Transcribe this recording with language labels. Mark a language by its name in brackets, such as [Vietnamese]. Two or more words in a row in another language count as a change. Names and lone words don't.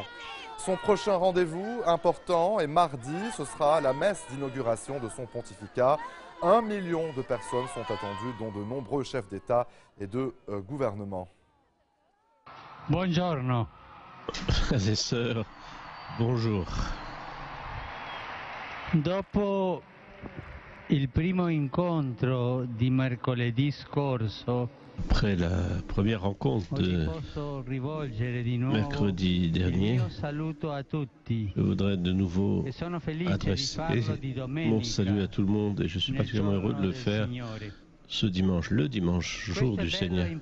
[French] Son prochain rendez-vous important est mardi, ce sera la messe d'inauguration de son pontificat. 1 million de personnes sont attendues, dont de nombreux chefs d'État et de gouvernement. [Italian] Buongiorno. [French] Frères et sœurs, bonjour. [Italian] Dopo il primo incontro di mercoledì scorso, [French] Après la première rencontre de mercredi dernier, je voudrais de nouveau adresser mon salut à tout le monde et je suis particulièrement heureux de le faire ce dimanche, le dimanche, jour du Seigneur.